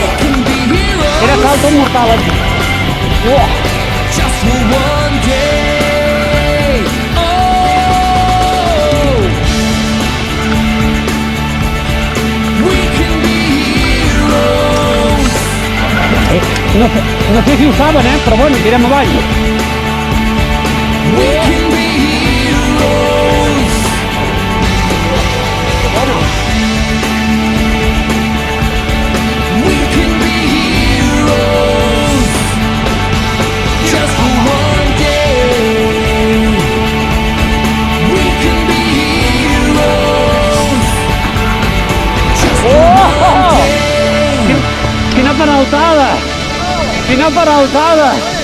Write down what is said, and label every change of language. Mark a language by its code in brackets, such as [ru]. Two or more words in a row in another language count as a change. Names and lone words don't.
[ca] Era salto mortal aquí. [en] Just for one day. Oh, we can be heroes. [ca] No sé si ho saben, però bueno, tirem avall. [en] We can be heroes. We can be heroes just for one day. We can be heroes just for one day. [ca] Quina peraltada! Quina peraltada!